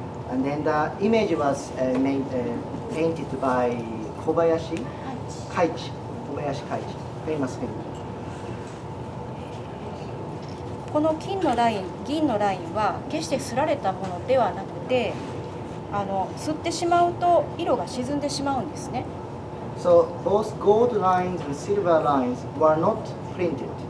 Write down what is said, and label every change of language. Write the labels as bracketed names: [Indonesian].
[English] And then the image was painted by Kobayashi Kaichi, famous painter. [Japanese] この金のライン、銀のラインは決して刷られたものではなくて、刷ってしまうと色が沈んでしまうんですね。 [English] So both gold lines and silver lines were not printed.